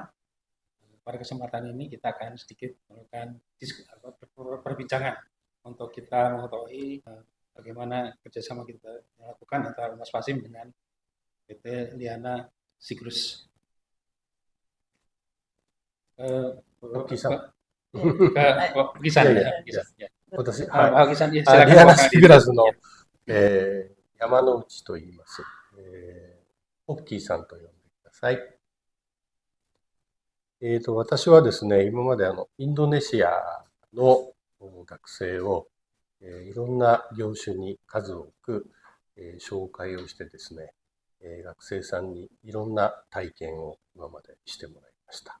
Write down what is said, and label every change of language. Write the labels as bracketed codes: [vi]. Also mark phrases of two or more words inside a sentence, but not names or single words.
[id] Pada kesempatan ini kita akan sedikit melakukan perbincangan untuk kita mengetahui bagaimana kerjasama kita melakukan antara UNAS Pasim dengan PT Liana Sigrus. Koki-san. Koki-san ya. [ja] 私、 Koki-san, リアナシグラスの、山之内と言います。ポッキーさんと呼んでください。私はですね、今までインドネシアの学生を、いろんな業種に数多く、紹介をしてですね、学生さんにいろんな体験を今までしてもらいました。